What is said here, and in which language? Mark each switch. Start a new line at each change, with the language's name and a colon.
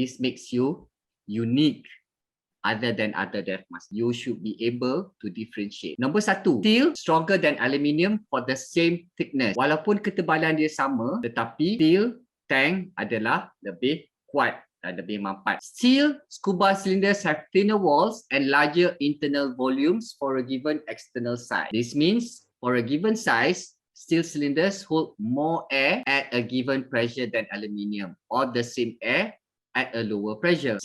English: This makes you unique other than other DIVEMASTER. You should be able to differentiate.
Malay: Nombor 1,
English: steel stronger than aluminium for the same thickness.
Malay: Walaupun ketebalan dia sama, tetapi steel tank adalah lebih kuat dan lebih mampat.
English: Steel scuba cylinders have thinner walls and larger internal volumes for a given external size. This means for a given size, steel cylinders hold more air at a given pressure than aluminium, or the same air at a lower pressure.